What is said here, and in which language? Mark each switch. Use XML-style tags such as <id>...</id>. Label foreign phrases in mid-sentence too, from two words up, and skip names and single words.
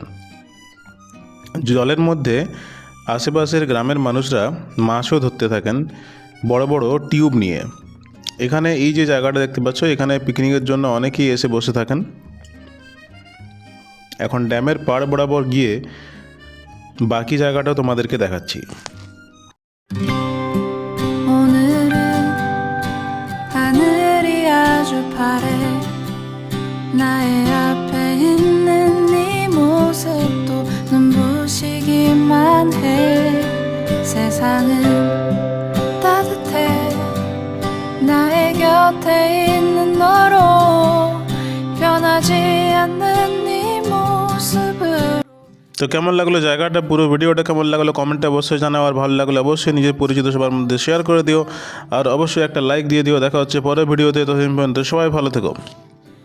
<bn>জলের মধ্যে আশেপাশের গ্রামের মানুষরা মাছও ধরতে থাকেন বড় বড় টিউব নিয়ে। এখানে এই যে জায়গাটা দেখতে পাচ্ছ, এখানে পিকনিকের জন্য অনেকেই এসে বসে থাকেন। এখন ড্যামের পাড় বরাবর গিয়ে বাকি জায়গাটাও তোমাদেরকে দেখাচ্ছি।</bn> <ko>오늘은 하늘이 아주 파래 나의 앞에 있는 네 모습도 눈부시기만 해 세상은 따뜻해 나의 곁에 있는 너로 변하지 않는 네 모습을।</ko> <bn>তো কেমন লাগলো জায়গাটা, পুরো ভিডিওটা কেমন লাগলো কমেন্টে অবশ্যই জানাও। আর ভালো লাগলে অবশ্যই নিজের পরিচিত সবার মধ্যে শেয়ার করে দিও, আর অবশ্যই একটা লাইক দিয়ে দিও। দেখা হচ্ছে পরের ভিডিওতে। ততদিন পর্যন্ত সবাই ভালো থেকো।</bn>